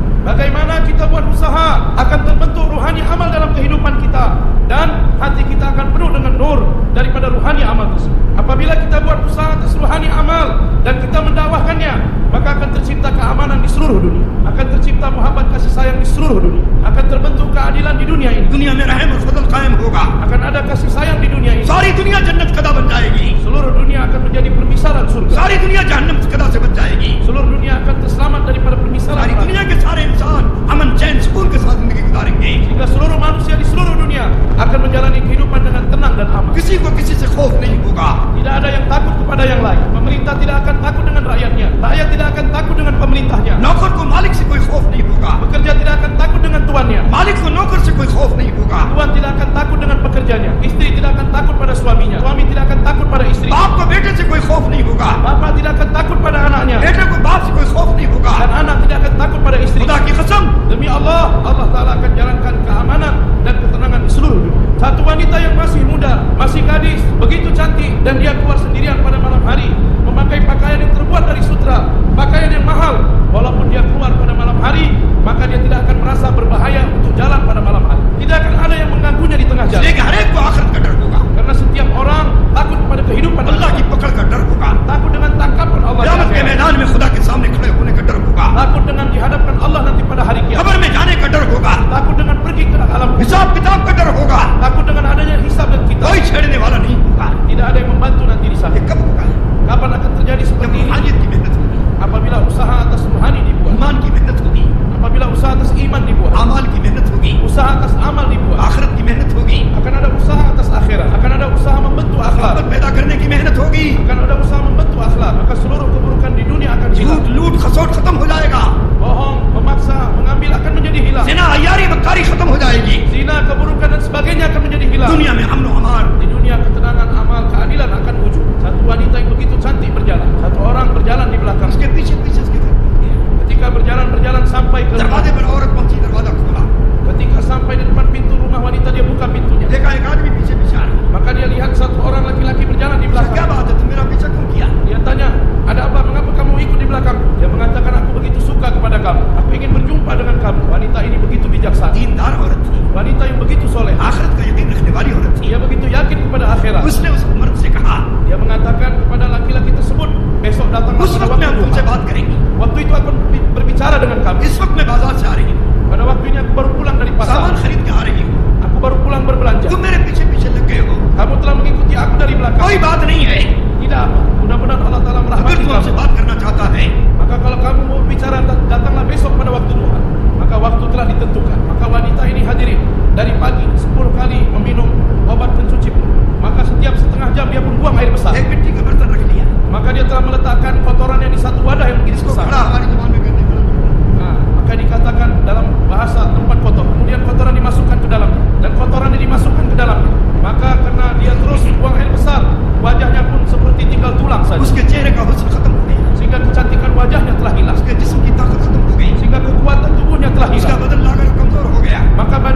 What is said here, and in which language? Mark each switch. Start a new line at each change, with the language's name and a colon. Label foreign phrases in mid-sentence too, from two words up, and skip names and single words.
Indonesian: Bagaimana kita buat usaha akan terbentuk ruhani amal dalam kehidupan kita, dan hati kita akan penuh dengan nur daripada ruhani amal tersebut. Apabila kita buat usaha atas ruhani amal dan kita mendakwahkannya, maka akan tercipta keamanan di seluruh dunia, akan tercipta muhabbat kasih sayang di seluruh dunia, akan terbentuk keadilan di dunia ini.
Hindi: दुनिया में रहम और फजल कायम होगा,
Indonesian: Akan ada kasih sayang di dunia ini.
Hindi: सारी दुनिया जन्नत कदा बन जाएगी,
Indonesian: Seluruh dunia akan menjadi permisalan surga.
Hindi: सारी दुनिया जहन्नम कदा से बच जाएगी,
Indonesian: Seluruh dunia akan terselamat daripada permisalan
Hindi: सारी
Indonesian: neraka.
Hindi: दुनिया के सारे इंसान अमन चैन सुकून के साथ जिंदगी गुजारेंगे.
Indonesian: Sehingga seluruh manusia di seluruh dunia akan menjalani kehidupan dengan tenang dan aman.
Hindi: किसी को किसी से खौफ नहीं होगा,
Indonesian: Tidak ada yang takut kepada yang lain. Pemerintah tidak akan takut dengan rakyatnya, rakyat tidak akan takut dengan pemerintahnya.
Hindi: नौकर को मालिक से कोई खौफ नहीं होगा,
Indonesian: Pekerja tidak akan takut dengan tuannya,
Hindi: मालिक को नौकर से कोई खौफ नहीं होगा,
Indonesian: tuan tidak akan takut dengan pekerjanya, istri tidak akan takut pada suaminya, suami tidak akan takut pada istri,
Hindi: बाप को बेटे से कोई खौफ नहीं होगा,
Indonesian: bapak tidak akan takut pada anaknya,
Hindi: बेटे को बाप से कोई खौफ नहीं होगा.
Indonesian: dan anak tidak akan takut pada istri.
Hindi: खुदा की कसम,
Indonesian: Demi Allah, Allah Ta'ala akan jalankan keamanan dan ketenangan di seluruh dunia. Satu wanita yang masih muda, masih gadis, begitu cantik, dan dia keluar sendirian pada malam hari, memakai pakaian yang terbuat dari sutra, pakaian yang mahal. Walaupun dia keluar pada malam hari, maka dia tidak akan merasa berbahaya untuk jalan pada malam hari. Tidak akan ada yang mengganggunya di tengah jalan.
Hindi: लेकिन हर एक को आखिरत का डर होगा,
Indonesian: Karena setiap orang takut pada kehidupan
Hindi: अल्लाह की पकड़ का डर होगा,
Indonesian: takut dengan tangkapan Allah di
Hindi: क़यामत के
Indonesian: akhirat,
Hindi: मैदान में खुदा के सामने खड़े होने का डर होगा,
Indonesian: takut dengan dihadapkan Allah nanti pada hari kiamat,
Hindi: कब्र में जाने का डर होगा,
Indonesian: takut dengan pergi ke alam kubur,
Hindi: हिसाब किताब का डर होगा.
Indonesian: takut dengan adanya hisab dan kitab.
Hindi: कोई छेड़ने वाला नहीं होगा.
Indonesian: Tidak ada yang membantu nanti di sana.
Hindi: ये कब होगा?
Indonesian: Kapan akan terjadi
Hindi: जब
Indonesian: seperti ini?
Hindi: रूहानियत की मेहनत होगी,
Indonesian: Apabila usaha atas ruhani dibuat,
Hindi: ईमान की मेहनत होगी,
Indonesian: apabila usaha atas iman dibuat,
Hindi: आमाल की मेहनत होगी,
Indonesian: usaha atas amal dibuat,
Hindi: आखिरत की मेहनत होगी,
Indonesian: akan ada usaha atas akhirat, akan ada usaha membentuk akhlak,
Hindi: मोहब्बत पैदा करने की मेहनत होगी,
Indonesian: akan ada usaha membentuk akhlak, maka seluruh keburukan di dunia akan hilang.
Hindi: झूठ लूट खसोट खत्म हो जाएगा,
Indonesian: Bohong, memaksa, mengambil akan menjadi hilang.
Hindi: जिना अय्यारी बदकारी खत्म हो जाएगी,
Indonesian: Zina, keburukan dan sebagainya akan menjadi hilang.
Hindi: दुनिया में अमन व अमान.
Indonesian: Di dunia ketenangan, amal, keadilan akan wujud. Satu wanita yang begitu cantik berjalan, satu orang berjalan di belakang.
Hindi: उसके पीछे पीछे उसके घर पहुंची.
Indonesian: Ketika berjalan sampai ke rumah,
Hindi: दरवाजे पर औरत पहुंची, दरवाजा खोला,
Indonesian: ketika sampai di depan pintu rumah wanita, dia buka pintunya.
Hindi: देखा एक आदमी पीछे पीछे आ रहा है.
Indonesian: Maka dia lihat satu orang laki-laki berjalan di
Hindi: क्या
Indonesian: belakang.
Hindi: बात है, तुम मेरा पीछा क्यों किया?
Indonesian: Dia tanya, ada apa? Mengapa kamu ikut di belakang? Dia mengatakan, aku begitu suka kepada kamu. Aku ingin berjumpa dengan kamu. Wanita ini begitu bijaksana.
Hindi: दीनदार औरत थी,
Indonesian: Wanita yang begitu soleh.
Hindi: आखिरत का यकीन रखने वाली औरत थी.
Indonesian: Dia begitu yakin kepada akhirat.
Hindi: उसने उस मर्द से कहा,
Indonesian: Dia mengatakan kepada laki-laki tersebut, besok datanglah
Hindi: उस
Indonesian: pada
Hindi: वक्त मैं
Indonesian: waktu
Hindi: तुमसे
Indonesian: duha.
Hindi: बात करेंगी,
Indonesian: Waktu itu aku berbicara dengan kamu.
Hindi: इस वक्त मैं बाजार से आ रही हूँ,
Indonesian: Pada waktu ini aku baru pulang dari pasar.
Hindi: सामान खरीद के आ रही हूँ,
Indonesian: Aku baru pulang berbelanja.
Hindi: तुम मेरे पीछे पीछे लग गए हो,
Indonesian: Kamu telah mengikuti aku dari belakang.
Hindi: कोई बात नहीं है.
Indonesian: Tidak apa. Mudah-mudahan Allah Ta'ala
Hindi: अगर
Indonesian: merahmati
Hindi: तू हमसे
Indonesian: kamu.
Hindi: बात करना चाहता है,
Indonesian: Maka kalau kamu mau bicara, datanglah besok pada waktu duha. Maka waktu telah ditentukan. Maka wanita ini hadirin dari pagi 10 kali meminum obat pencuci mulut. Maka setiap setengah jam dia pun buang air besar.
Hindi: एक मिट्टी का बर्तन रख लिया,
Indonesian: Maka dia telah meletakkan kotorannya di satu wadah yang begitu
Hindi: इसको
Indonesian: besar.
Hindi: खड़ा हमारी जुबान में करने वाला.
Indonesian: Nah, maka dikatakan dalam bahasa tempat kotor. Kemudian kotoran dimasukkan ke dalamnya dan kotorannya dimasukkan ke dalamnya. Maka karena dia terus buang air besar, wajahnya pun seperti tinggal tulang saja.
Hindi: उसके चेहरे का हुस्न खत्म हो गया,
Indonesian: Sehingga kecantikan wajahnya telah hilang.
Hindi: उसके जिस्म की ताकत खत्म हो गई,
Indonesian: Sehingga kekuatan tubuhnya telah
Hindi: उसका
Indonesian: hilang.
Hindi: बदन लागर कमजोर हो गया.
Indonesian: Maka